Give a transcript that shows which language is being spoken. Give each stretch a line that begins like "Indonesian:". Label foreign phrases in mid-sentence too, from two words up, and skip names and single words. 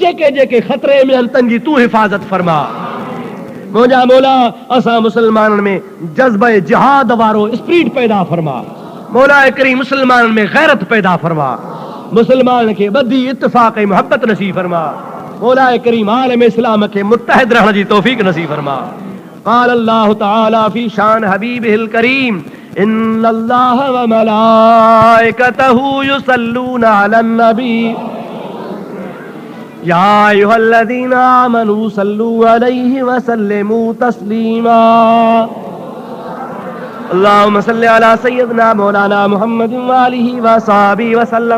Sindhi: जेके जेके ख़तरे में आहिनि तन जी तूं हिफ़ाज़त फरमा मुंहिंजा मौला असां मुसलमाननि में जज़्बे जिहाद वारो स्पिरिट पैदा फरमा मौला करीम मुसलमाननि में गैरत पैदा फरमा मुसलमान खे ॿधी इत्तिफ़ाक़ ऐं मोहब्बत नसीब फरमा मौला करीम आलम इस्लाम खे मुत्तहिद रहण जी तौफ़ीक़ नसीब फरमा
Arabic: قال الله تعالى في شان حبيبه الكريم إن الله وملائكته يصلون على النبي يا أيها الذين آمنوا صلوا عليه وسلموا تسليما اللهم صل على سيدنا مولانا محمد و آله و صحبه و سلم.